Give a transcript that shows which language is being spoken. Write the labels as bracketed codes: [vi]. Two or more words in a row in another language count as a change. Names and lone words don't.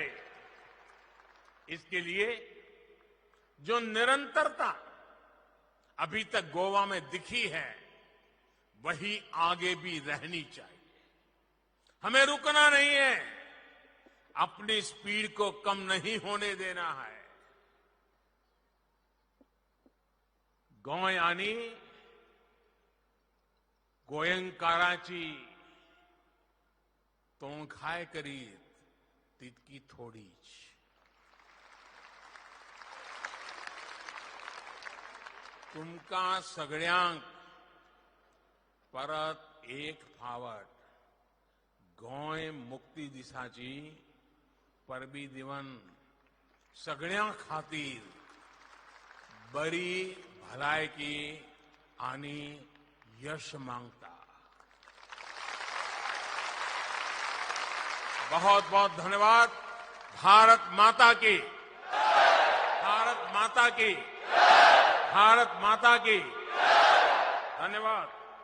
[hi] इसके लिए जो निरंतरता अभी तक गोवा में दिखी है, वही आगे भी रहनी चाहिए। हमें रुकना नहीं है, अपनी स्पीड को कम नहीं होने देना है। [kok] गोंय आनी गोयंकाराची तोंडखाय करीत तितकी थोडीच. तुमका सगळ्यांक परत एक फावट गोंय मुक्ती दिसाची परबी दिवन सगळ्यां खातीर बरी भलायकी आनी यश मांगता. [hi] बहुत बहुत धन्यवाद. भारत माता की, भारत माता की, भारत माता की. धन्यवाद.